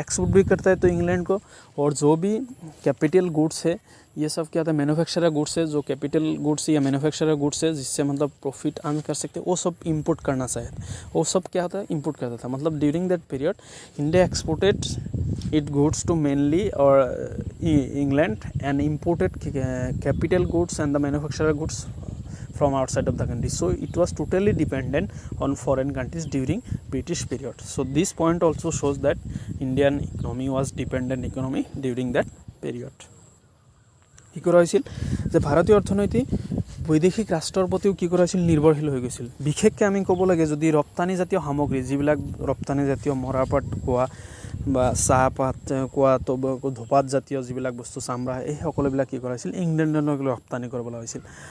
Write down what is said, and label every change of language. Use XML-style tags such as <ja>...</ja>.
<hi>Export भी करता है तो इंग्लैंड को, और जो भी कैपिटल गुड्स है ये सब क्या था, मैन्युफैक्चरर गुड्स है, जो कैपिटल गुड्स या मैन्युफैक्चरर गुड्स है जिससे मतलब प्रॉफिट अर्न कर सकते हैं, वो सब इंपोर्ट करना चाहिए। वो सब क्या होता है, इंपोर्ट करता था। मतलब</hi> <en>During that period India exported it goods to mainly और England and imported capital goods and the manufacturer goods from outside of the country. So it was totally dependent on foreign countries during British period. So this point also shows that Indian economy was dependent economy during that period.</en> <as>কি কৰা হৈছিল যে ভাৰতীয় অৰ্থনীতি বৈদেশিক ৰাষ্ট্ৰৰ প্ৰতিও কি কৰা হৈছিল, নিৰ্ভৰশীল হৈ গৈছিল। বিশেষকৈ আমি ক'ব লাগে যদি ৰপ্তানি জাতীয় সামগ্ৰী, যিবিলাক ৰপ্তানি জাতীয় মৰাপাট কোৱা বা চাহপাত কোৱা, ধোপাত জাতীয় যিবিলাক বস্তু, চামৰা, এই সকলোবিলাক কি কৰা হৈছিল, ইংলেণ্ডলৈ ৰপ্তানি কৰিবলৈ হৈছিল।</as>